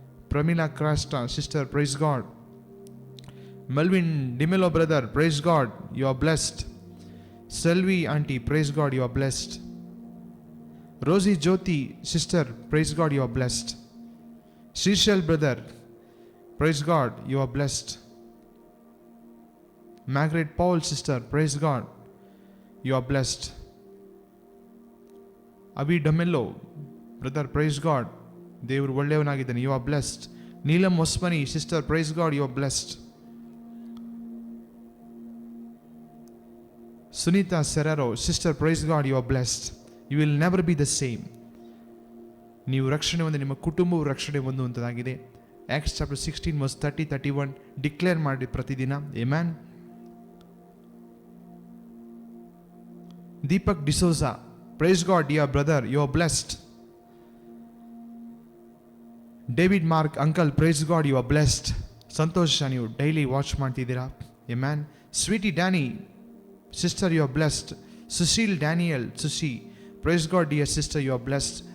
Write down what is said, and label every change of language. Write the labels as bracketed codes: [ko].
[en] Pramila Crasta sister, praise God. Melvin D'Mello brother, praise God, you are blessed. Selvi aunty, praise God, you are blessed. Rosie Jyothi sister, praise God, you are blessed. Shrishal brother, praise God, you are blessed. Margaret Paul, sister, praise God, you are blessed. Avi Damello, brother, praise God, [kn] ದೇವರು ಒಳ್ಳೆಯವನಾಗಿದ್ದಾನೆ, [en] you are blessed. Neelam Osmani, sister, praise God, you are blessed. Sunita Serraro, sister, praise God, you are blessed. You will never be the same. [kn] ನೀವು ರಕ್ಷಣೆ ಹೊಂದಿ, ನಿಮ್ಮ ಕುಟುಂಬವು ರಕ್ಷಣೆ ಹೊಂದುವಂಥದ್ದಾಗಿದೆ. Acts chapter 16 verse 30-31 declare ಮಾಡಿ ಪ್ರತಿದಿನ. [en] Amen. Deepak D'Souza, praise God, dear brother, you are blessed. David Mark, uncle, praise God, you are blessed. [kn] ಸಂತೋಷ, ನೀವು daily watch ಮಾಡ್ತಿದ್ದೀರಾ. [en] Amen. Sweetie Danny, sister, you are blessed. Sushil Daniel, Sushi, praise God, dear sister, you are blessed.